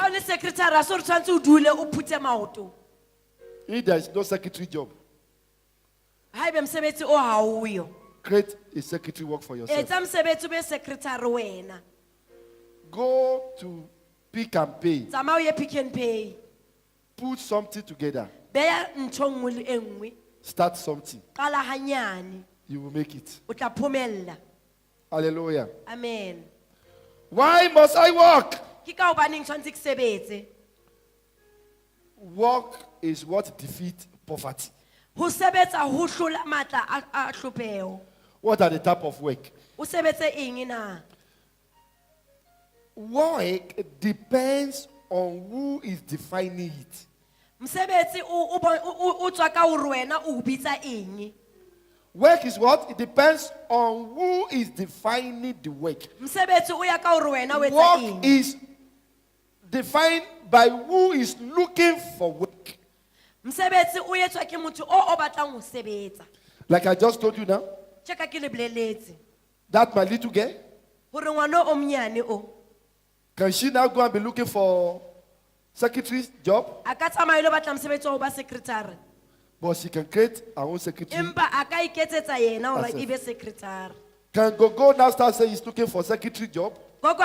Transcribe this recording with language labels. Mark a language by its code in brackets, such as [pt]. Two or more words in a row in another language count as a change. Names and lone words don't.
[st] Ha o le secretary a se re tshwantse o dule o phuthe maoto. [en] If there is no secretary job, [st] Ha ebe mosebetsi o ha o yo. [en] create a secretary work for yourself. [st] Etsa mosebetsi o be secretary wena. [en] Go to Pick and Pay. [st] Tsamaya o ye Pick n Pay. [en] Put something together. [st] Beya ntho e nngwe le e nngwe. [en] Start something. [st] Qala hanyane. [en] You will make it. [st] O tla phomella. [en] Hallelujah. Amen. Why must I work? [st] Ke ka hobaneng tshwantse ke sebetse? [en] Work is what defeats poverty. [st] Ho sebetsa ho hlola matla a hlopheho. [en] What are the type of work? [st] O sebetse eng na? [en] Work depends on who is defining it. [st] Mosebetsi o tswa ka hore wena o bitsa eng? [en] Work is what? It depends on who is defining the work. [st] Mosebetsi o ya ka hore wena o etsa [en] Work [st] eng? [en] is defined by who is looking for work. [st] Mosebetsi o etswa ke motho o batlang ho sebetsa. [en] Like I just told you now, [st] Tjeka ke le boleletse [en] that my little girl, [st] hore ngwana o monyane o [en] can she now go and be looking for secretary's job? [st] a ka tsamaya le batla mosebetsi wa ho ba secretary. [en] But she can create her own secretary. [st] Empa a ka iketsetsa yena hore [en] Herself. [st] e be secretary. [en] Can Gogo now start saying he's looking for secretary job?